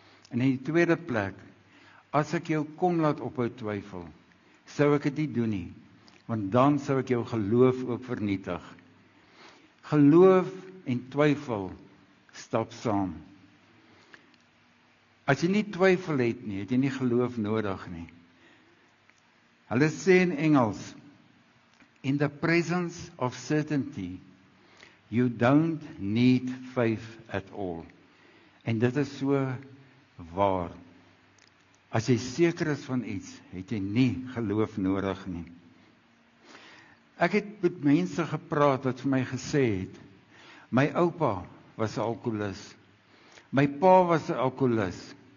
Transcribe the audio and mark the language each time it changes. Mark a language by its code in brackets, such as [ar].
[af] En in die tweede plek, as ek jou kon laat ophou twyfel, sou ek dit nie doen nie, want dan sou ek jou geloof ook vernietig. Geloof en twyfel stap saam. As jy nie twyfel het nie, het jy nie geloof nodig nie. Hulle sê in Engels, [en] in the presence of certainty, you don't need faith at all. [af] En dit is so waar. As jy seker is van iets, het jy nie geloof nodig nie. Ek het met mense gepraat wat vir my gesê het, my oupa was 'n alkoholist, my pa was 'n alkoholist.